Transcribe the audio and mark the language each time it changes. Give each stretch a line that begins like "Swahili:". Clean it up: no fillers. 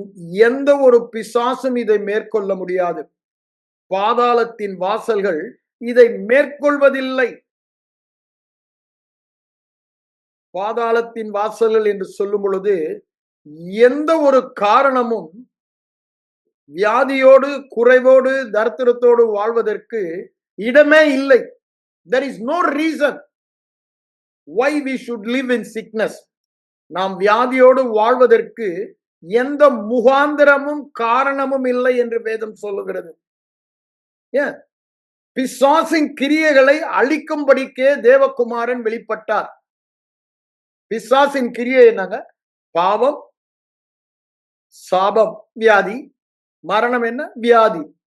Tamil: எந்த ஒரு பிசாசும் இதை மேற்கொள்ள முடியாது. பாதாளத்தின் வாசல்கள் இதை மேற்கொள்வதில்லை. பாதாளத்தின் வாசல்கள் என்று சொல்லும் பொழுது எந்த ஒரு காரணமும் வியாதியோடு, குறைவோடு, தரித்திரத்தோடு வாழ்வதற்கு இடமே இல்லை.
English: There is no reason why we should live in sickness.
Tamil: நாம் வியாதியோடு வாழ்வதற்கு எந்த முகாந்திரமும் காரணமும் இல்லை என்று வேதம் சொல்லுகிறது. ஏன்? பிசாசின் கிரியைகளை அழிக்கும்படிக்கே தேவகுமாரன் வெளிப்பட்டார். பிசாசின் கிரியை என்னங்க? பாவம், சாபம், வியாதி, மரணம் என்ன? வியாதி.